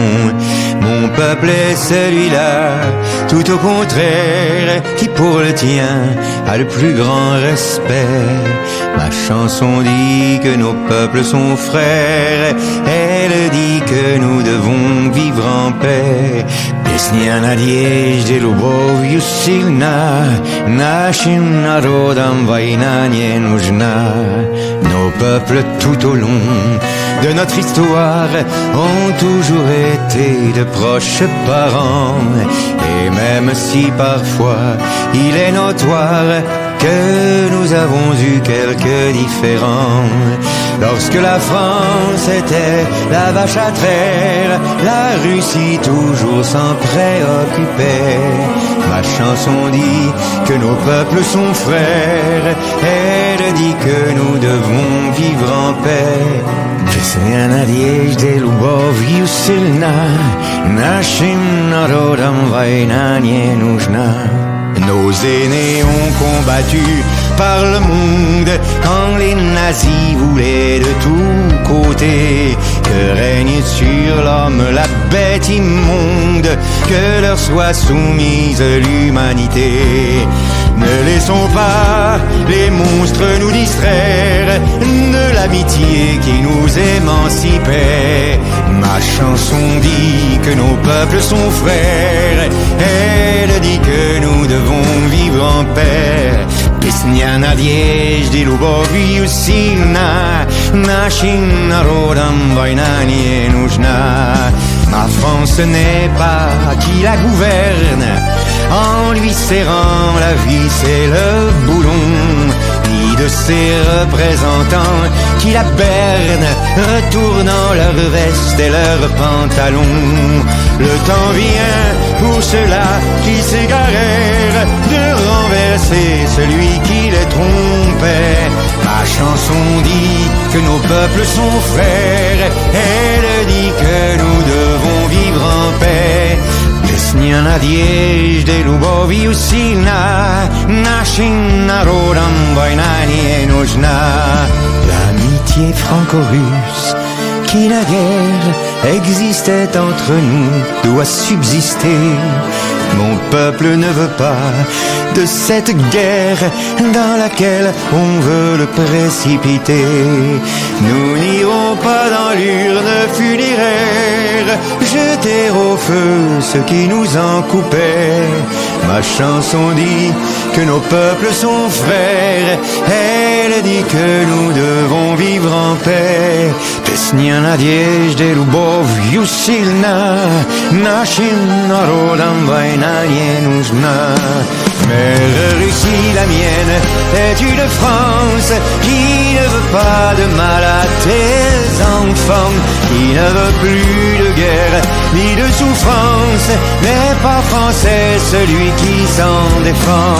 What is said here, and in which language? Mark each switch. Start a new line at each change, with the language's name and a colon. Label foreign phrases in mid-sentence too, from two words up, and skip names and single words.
French: Mon peuple est celui-là, tout au contraire, qui pour le tien a le plus grand respect. Ma chanson dit que nos peuples sont frères, elle dit que nous devons vivre en paix.
Russian: Песня надежды, любовью сильна, нашим народам война не нужна.
French: Nos peuples tout au long de notre histoire ont toujours été de proches parents. Et même si parfois il est notoire que nous avons eu quelques différends, lorsque la France était la vache à traire, la Russie toujours s'en préoccupait. Ma chanson dit que nos peuples sont frères, elle dit que nous devons vivre en paix.
Russian: Песня надежды, любовью сильна, нашим народам война не нужна.
French: Nos aînés ont combattu par le monde quand les nazis voulaient de tous côtés que règne sur l'homme la bête immonde, que leur soit soumise l'humanité. Ne laissons pas les monstres nous distraire de l'amitié qui nous émancipait. Ma chanson dit que nos peuples sont frères, elle dit que nous devons vivre en paix.
Russian: Песня надежды, любовью сильна, нашим народам война не нужна.
French: Ma France n'est pas qui la gouverne, en lui serrant la vie c'est le boulon, ni de ses représentants qui la bernent, retournant leur veste et leurs pantalons. Le temps vient pour ceux-là qui s'égarèrent de renverser celui qui les trompait. Ma chanson dit que nos peuples sont frères, elle dit que nous devons vivre en paix.
Russian: Песня надежды, любовью сильна, нашим народам война не нужна.
French: L'amitié franco-russe qui naguère existait entre nous doit subsister. Mon peuple ne veut pas de cette guerre dans laquelle on veut le précipiter. Nous n'irons pas dans l'urne funéraire jeter au feu ce qui nous en coupait. Ma chanson dit que nos peuples sont frères, elle dit que nous devons vivre en paix.
Russian: Песня надежды, любовью сильна, нашим народам война не нужна.
French: Mère Russie, la mienne est une France qui ne veut pas de mal à tes enfants, qui ne veut plus de guerre ni de souffrance, n'est pas français celui qui s'en défend.